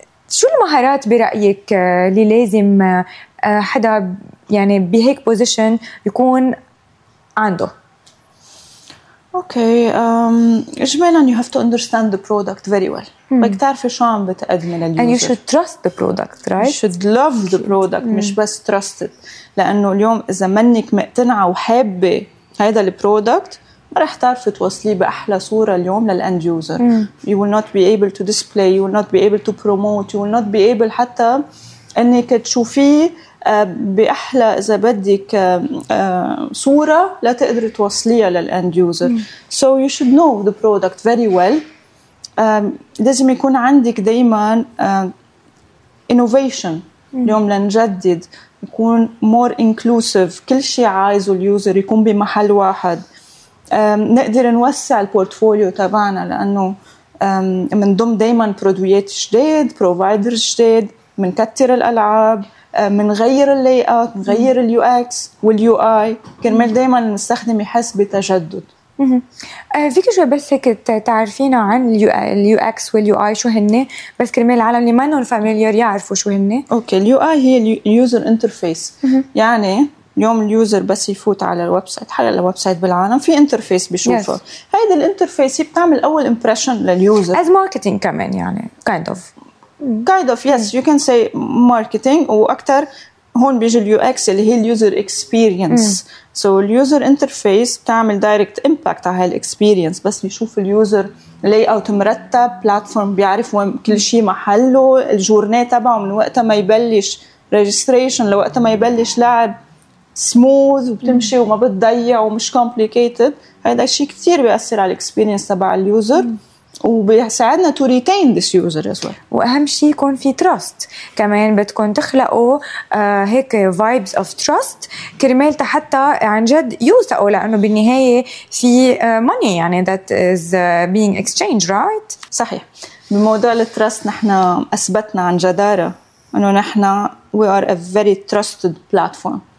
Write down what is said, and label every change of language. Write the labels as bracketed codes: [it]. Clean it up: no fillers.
[ar] شو المهارات برايك اللي لازم حدا يعني بهيك بوزيشن يكون عنده؟ [en] okay, اجمالا you have to understand the product very well, [ar] بدك تعرفي شو عم بتقدمي لليوزر. [en] And you should trust the product, right? You should love the product, [ar] مش بس [en] trust it. [ar] لأنه اليوم إذا منك مقتنعة وحابة هذا البرودكت، ما رح تعرفي توصلي بأحلى صورة اليوم للأند يوزر. [en] You will not be able to display, you will not be able to promote, you will not be able [ar] حتى أنك تشوفيه بأحلى إذا بدك صورة لتقدر توصليها للأند يوزر. [en] So you should know the product very well. [ar] لازم يكون عندك دايما innovation اليوم لنجدد، يكون [en] more inclusive، [ar] كل شيء عايزه اليوزر يكون بمحل واحد. نقدر نوسع البورتفوليو تبعنا لأنه منضم دايما برودويات جديد، providers جديد، منكتر الألعاب، منغير layout، منغير الـ UX والـ UI، كرمال دايما نستخدم يحس بتجدد. فيك شوي بس هيك تعرفينا عن الـ UX والـ UI شو هني، بس كرمال العالم اللي ما نون فاميليار يعرفوا شو هني. أوكي، الـ UI هي الـ User Interface. يعني يوم الـ User بس يفوت على الـ Website، حلق الـ Website بالعالم في Interface بيشوفه. هيدا الـ Interface هي بتعمل أول Impression للـ User [en] as marketing [ar] كمان، يعني [en] kind of kind of yes you can say marketing. [ar] وأكتر هون بيجي الـ UX اللي هي الـ User Experience. So user interface بتعمل [en] direct impact [ar] على هالexperience، بس بيشوف اليوزر layout مرتب، platform بيعرف وين كل شيء محله، الجورني تبعه من وقت ما يبلش registration لوقت ما يبلش لعب smooth وبتمشي وما بتضيع ومش complicated. هذا شيء كتير بيأثر على الexperience تبع اليوزر. [en] وبيساعدنا to retain this user as well. [ar] وأهم شيء يكون في trust. كمان بتكون تخلقوا هيك [en] vibes of trust [ar] كرمال حتى عن جد يوثقوا، لأنه بالنهاية في money يعني [en] that is being exchanged, right؟ [ar] صحيح. بموضوع التراست نحن أثبتنا عن جدارة أنه نحن [en] we are a very trusted platform.